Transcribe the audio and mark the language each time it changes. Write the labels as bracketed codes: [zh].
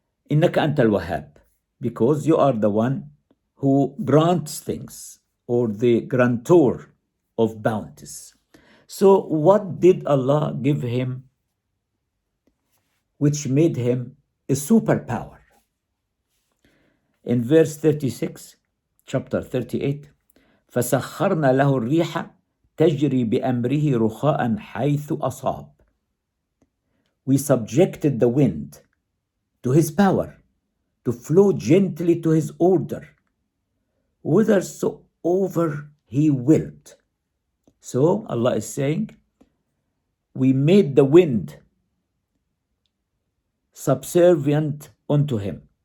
[ar] إِنَّكَ أَنْتَ الْوَهَابِ, [en] because you are the one who grants things, or the grantor of bounties. So what did Allah give him which made him a superpower? In verse 36, chapter 38, [ar] فَسَخَّرْنَا لَهُ الرِّيحَ تَجْرِي بِأَمْرِهِ رُخَاءً حَيْثُ أَصَابَ. [en] We subjected the wind to his power, to flow gently to his order, whithersoever he willed. So Allah is saying, we made the wind subservient unto him.